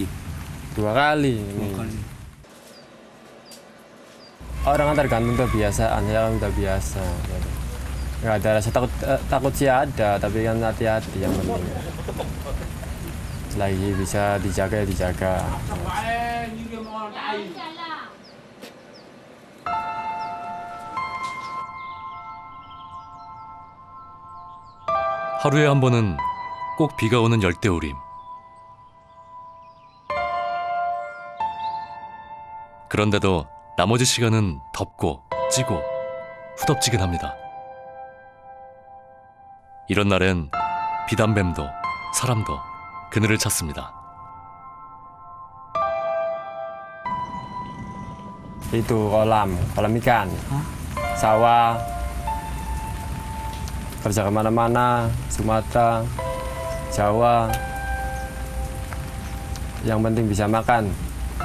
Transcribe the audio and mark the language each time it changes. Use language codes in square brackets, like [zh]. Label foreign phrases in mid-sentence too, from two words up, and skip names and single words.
[id] 2 kali. Orang kan tergantung kebiasaan, saya kan udah biasa. Nggak ada rasa takut sih ada, tapi kan hati-hati yang penting. Selagi bisa dijaga ya dijaga. [ko] 하루에 한 번은 꼭 비가 오는 열대우림. 그런데도 나머지 시간은 덥고 찌고 후덥지근합니다. 이런 날엔 비단뱀도 사람도 그늘을 찾습니다. [id] Itu kolam ikan, sawah, kerja kemana-mana, Sumatera, Jawa, yang penting bisa makan.